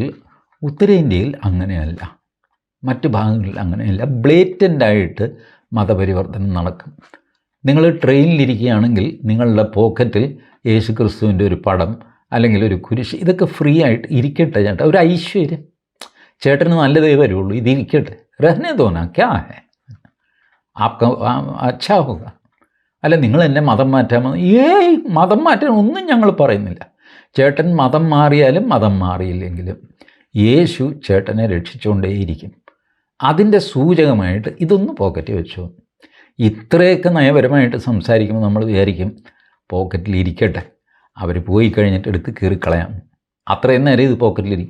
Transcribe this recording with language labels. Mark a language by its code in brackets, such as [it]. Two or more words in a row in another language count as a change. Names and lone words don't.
[ml] ഉത്തരേന്ത്യയിൽ അങ്ങനെയല്ല, മറ്റ് ഭാഗങ്ങളിൽ അങ്ങനെയല്ല. ബ്ലേറ്റൻ്റായിട്ട് മതപരിവർത്തനം നടക്കും. നിങ്ങൾ ട്രെയിനിലിരിക്കുകയാണെങ്കിൽ നിങ്ങളുടെ പോക്കറ്റിൽ യേശു ക്രിസ്തുവിൻ്റെ ഒരു പടം അല്ലെങ്കിൽ ഒരു കുരിശ്, ഇതൊക്കെ ഫ്രീ ആയിട്ട് ഇരിക്കട്ടെ ചേട്ടാ, ഒരു ഐശ്വര്യം. ചേട്ടന് നല്ലതേ വരുള്ളൂ, ഇതിരിക്കട്ടെ. [hi] रहने दो ना, क्या है आपका अच्छा होगा. [ml] അല്ല നിങ്ങൾ എന്നെ മതം മാറ്റാൻ, മതം മാറ്റാൻ ഒന്നും ഞങ്ങൾ പറയുന്നില്ല. ചേട്ടൻ മതം മാറിയാലും മതം മാറിയില്ലെങ്കിലും യേശു ചേട്ടനെ രക്ഷിച്ചുകൊണ്ടേയിരിക്കും. അതിൻ്റെ സൂചകമായിട്ട് ഇതൊന്ന് പോക്കറ്റിൽ വെച്ചു. ഇത്രയൊക്കെ നയപരമായിട്ട് സംസാരിക്കുമ്പോൾ നമ്മൾ വിചാരിക്കും പോക്കറ്റിലിരിക്കട്ടെ, അവർ പോയി കഴിഞ്ഞിട്ട് എടുത്ത് കീറിക്കളയാം, അത്രയും നേരം ഇത് പോക്കറ്റിലിരിക്കും.